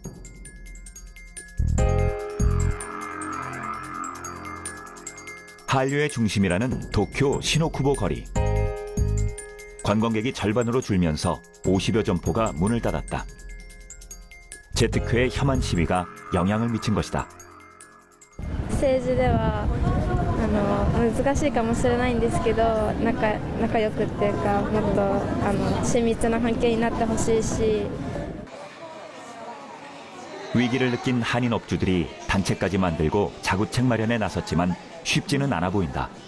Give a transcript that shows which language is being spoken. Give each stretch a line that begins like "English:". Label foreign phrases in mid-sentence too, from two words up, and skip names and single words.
Korean: 한류의 중심이라는 도쿄 시노쿠보 거리. 관광객이 절반으로 줄면서 50여 점포가 문을 닫았다. 제트크의 혐한 시위가 영향을 미친 것이다.
Japanese: 政治では難しいかもしれないんですけど、仲良くっていうか、もっと親密な関係になってほしいし。
Korean: 위기를 느낀 한인 업주들이 단체까지 만들고 자구책 마련에 나섰지만 쉽지는 않아 보인다.